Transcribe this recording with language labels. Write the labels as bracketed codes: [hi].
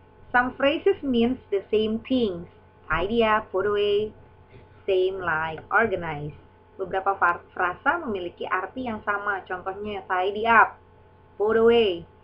[en] Some phrases means the same things. Tidy up, put away, same like organize. [id] Beberapa frasa memiliki arti yang sama. Contohnya tidy up, put away.